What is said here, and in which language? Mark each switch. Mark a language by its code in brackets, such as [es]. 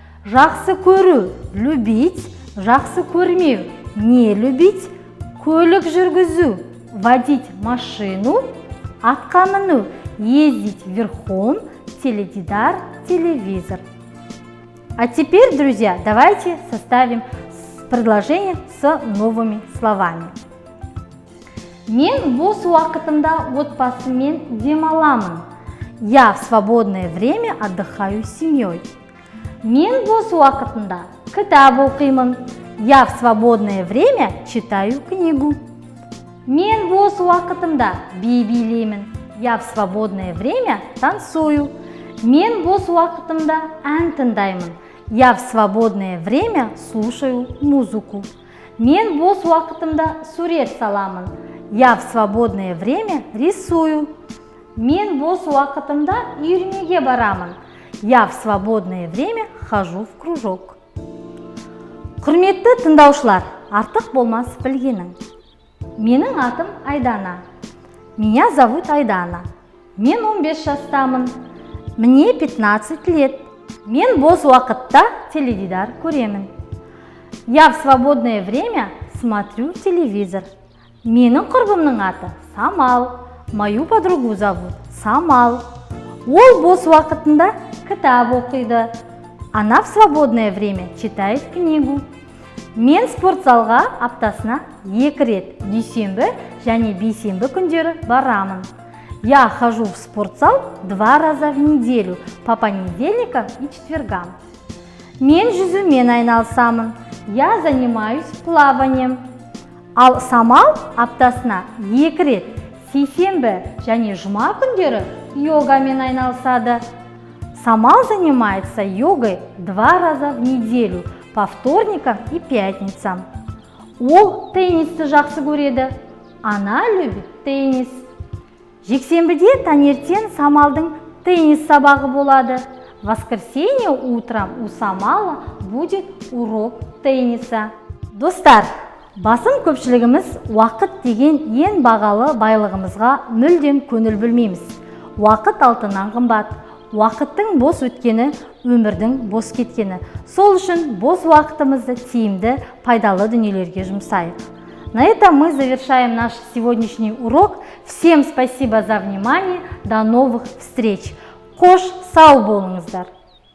[kk] Жақсы көру, любить, жақсы көрмеу, не любить, көлік жүргізу, водить машину, атқа міну, ездить верхом, теледидар, телевизор. [ru] А теперь, друзья, давайте составим предложение с новыми словами. [kk] Мен бос уақытымда отбасыммен демаламын. [ru] Я в свободное время отдыхаю с семьей. [kk] Мен бос уақытымда кітап оқимын. [ru] Я в свободное время читаю книгу. [kk] Мен бос уақытымда би билеймін. [ru] Я в свободное время танцую. [kk] Мен бос уақытымда ән тыңдаймын. [ru] Я в свободное время слушаю музыку. [kk] Мен бос уақытымда сурет саламын. [ru] Я в свободное время рисую. [kk] Мен бос уақытымда үйірмеге барамын. [ru] Я в свободное время хожу в кружок. [kk] Құрметті тыңдаушылар, артық болмас білгенің. Менің атым Айдана. [ru] Меня зовут Айдана. [kk] Мен 15 жастамын. [ru] Мне 15 лет. [kk] Мен бос уақытта теледидар көремін. [ru] Я в свободное время смотрю телевизор. [kk] Менің құрбымның аты Самал. [ru] Мою подругу зовут Самал. [kk] Ол бос уақытында кітап оқиды. [ru] Она в свободное время читает книгу. [kk] Мен спортзалға аптасына 2 рет, дүйсенбі және бейсенбі күндері барамын. [ru] Я хожу в спортзал 2 раза в неделю, по понедельникам и четвергам. [kk] Мен жүзумен айналысамын. [ru] Я занимаюсь плаванием. [kk] Ал Самал аптасына 2 рет, сейсенбі және жұма күндері йогамен айналысады. [ru] Самал занимается йогой 2 раза в неделю, по вторникам и пятницам. [kk] Ол теннисті жақсы көреді. [ru] Она любит теннис. [kk] Жексенбіде таңертең Самалдың теннис сабағы болады. [ru] В воскресенье утром у Самала будет урок тенниса. [kk] Достар, басым көпшілігіміз уақыт деген ең бағалы байлығымызға мүлдем көңіл бөлмейміз. Уақыт алтыннан қымбат. Уақыттың бос өткені, өмірдің бос кеткені. Сол үшін бос уақытымызды тиімді, пайдалы дүниелерге жұмсайық. [ru] На этом мы завершаем наш сегодняшний урок. Всем спасибо за внимание. До новых встреч. [kk] Қош сау болыңыздар.